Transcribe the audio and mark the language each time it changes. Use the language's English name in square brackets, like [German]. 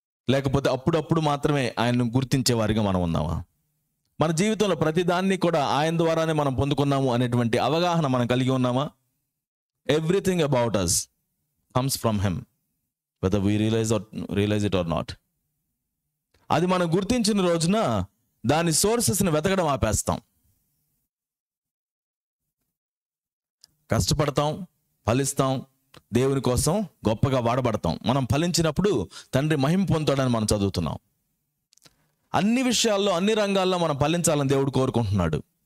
[Telugu] లేకపోతే అప్పుడప్పుడు మాత్రమే ఆయనను గుర్తించే వారిగా మనం ఉన్నామా? మన జీవితంలో ప్రతిదాన్ని కూడా ఆయన ద్వారానే మనం పొందుకున్నాము అనేటువంటి అవగాహన మనం కలిగి ఉన్నామా? [English] Everything about us comes from him, whether we realize it or not. [Telugu] అది మనం గుర్తించిన రోజున దాని సోర్సెస్ని వెతకడం ఆపేస్తాం. కష్టపడతాం, ఫలిస్తాం, దేవుని కోసం గొప్పగా వాడబడతాం. మనం ఫలించినప్పుడు తండ్రి మహిమ పొందుతాడని మనం చదువుతున్నాం. అన్ని విషయాల్లో, అన్ని రంగాల్లో మనం ఫలించాలని దేవుడు కోరుకుంటున్నాడు.